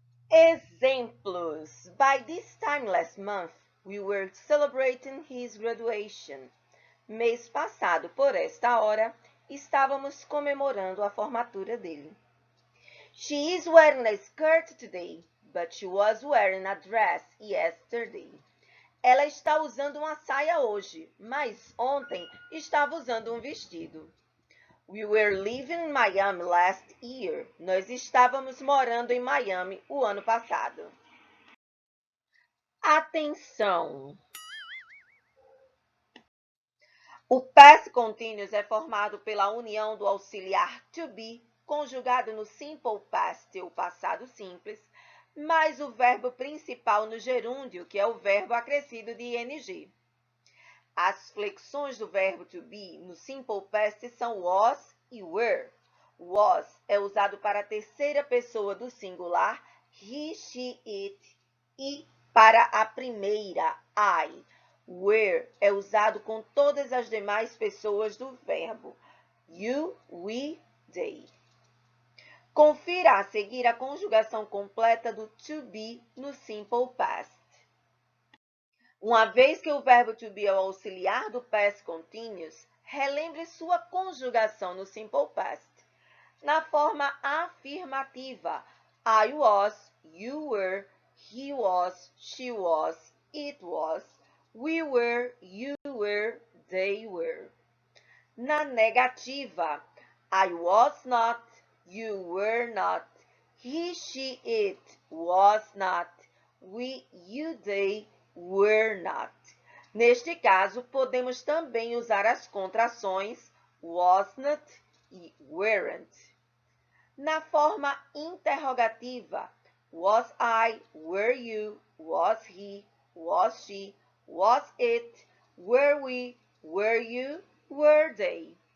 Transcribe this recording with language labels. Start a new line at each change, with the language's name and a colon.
English: Exemplos: By this time last month, we were celebrating his graduation.
Portuguese: Mês passado, por esta hora, estávamos comemorando a formatura dele.
English: She is wearing a skirt today, but she was wearing a dress yesterday.
Portuguese: Ela está usando uma saia hoje, mas ontem estava usando um vestido.
English: We were living in Miami last year.
Portuguese: Nós estávamos morando em Miami o ano passado. Atenção! O past continuous é formado pela união do auxiliar to be, conjugado no simple past, ou passado simples, mais o verbo principal no gerúndio, que é o verbo acrescido de ing. As flexões do verbo to be no simple past são was e were. Was é usado para a terceira pessoa do singular, he, she, it, e para a primeira, I. Were é usado com todas as demais pessoas do verbo, you, we, they. Confira a seguir a conjugação completa do to be no simple past. Uma vez que o verbo to be é o auxiliar do past continuous, relembre sua conjugação no simple past. Na forma afirmativa,
English: I was, you were, he was, she was, it was, we were, you were, they were.
Portuguese: Na negativa,
English: I was not, you were not, he, she, it was not, we, you, they were not.
Portuguese: Neste caso, podemos também usar as contrações wasn't e weren't. Na forma interrogativa,
English: was I, were you, was he, was she, was it, were we, were you, were they.